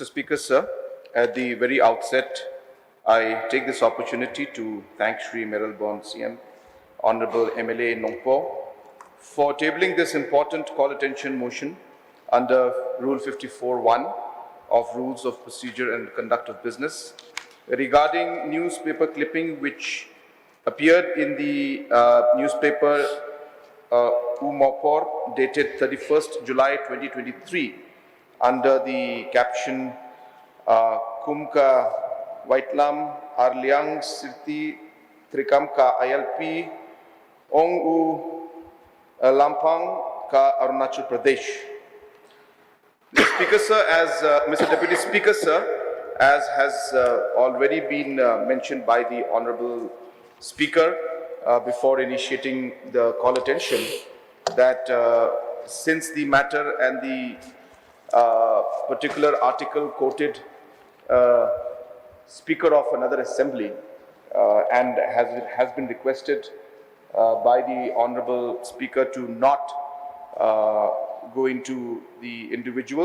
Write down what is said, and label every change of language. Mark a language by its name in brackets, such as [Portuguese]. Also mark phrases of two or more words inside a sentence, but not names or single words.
[English] Speaker, sir, at the very outset, I take this opportunity to thank Shri Mayral CM, Honorable MLA Nongpo, for tabling this important call attention motion under Rule 54(1) of Rules of Procedure and Conduct of Business regarding newspaper clipping which appeared in the newspaper Umopor dated 31st July 2023 under the caption Kumka Waitlam Arliang Sirti Trikam ka ILP Ong U Lampang ka Arunachal Pradesh. Mr. Speaker, sir, as Mr. Deputy Speaker, sir, as has already been mentioned by the Honorable Speaker before initiating the call attention, that since the matter and the particular article quoted Speaker of another assembly and has been requested by the Honorable Speaker to not go into the individual.